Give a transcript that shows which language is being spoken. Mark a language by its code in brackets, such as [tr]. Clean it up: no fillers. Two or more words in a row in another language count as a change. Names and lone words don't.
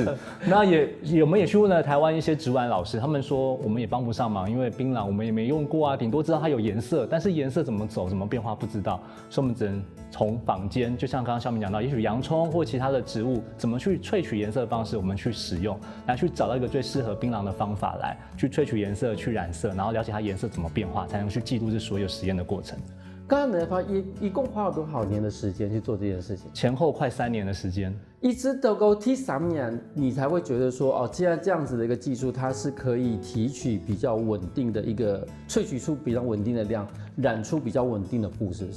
[zh] 那我們也去問了台灣一些植物老師，他們說我們也幫不上忙，因為檳榔我們也沒用過啊，頂多知道它有顏色，但是顏色怎麼走、怎麼變化不知道，所以我們只能從坊間，就像剛剛孝明講到，也許洋蔥或其他的植物怎麼去萃取顏色的方式，我們去使用，來去找到一個最適合檳榔的方法來去萃取顏色、去染色，然後了解它顏色怎麼變化，才能去記錄這所有實驗的過程。刚才发一共花了多少年的时间去做这件事情？前后快3年的时间。一直到够第3年，你才会觉得说，哦，既然这样子的一个技术，它是可以提取比较稳定的一个萃取出比较稳定的量，染出比较稳定的布，是不是？